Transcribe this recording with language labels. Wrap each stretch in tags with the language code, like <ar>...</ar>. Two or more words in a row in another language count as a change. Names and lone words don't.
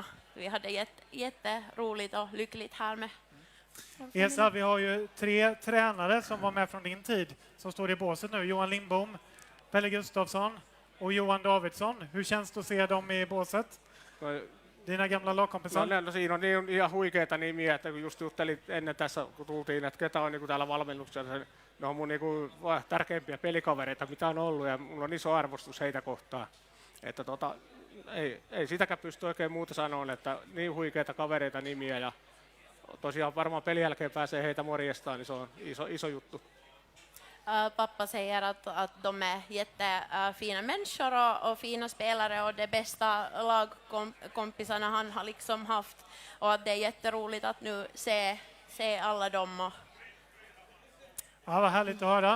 <sv>Vi hade jätteroligt och lyckligt här med. Esa, vi har ju 3 tränare som var med från din tid som står i båset nu. Johan Lindbom, Pelle Gustafsson och Johan Davidsson. Hur känns det att se dem i båset? Dina gamla lagkompisar?</sv> <fi>No, siinä on niin ihan huikeita nimiä, että kun just juttelin ennen tässä, kun tultiin, että ketä on niin kuin täällä valmennuksessa, ne on mun niin kuin tärkeimpiä pelikavereita, mitä on ollut, ja mulla on iso arvostus heitä kohtaan. Että ei sitäkään pysty oikein muuta sanomaan, että niin huikeita kavereita nimiä, ja tosiaan varmaan pelin jälkeen pääsee heitä morjestaan, niin se on iso juttu.</fi> <sv>Pappa säger att de är jättefina människor och fina spelare och de bästa lagkompisarna han har liksom haft och att det är jätteroligt att nu se alla dem. Ja, vad härligt att höra.</sv>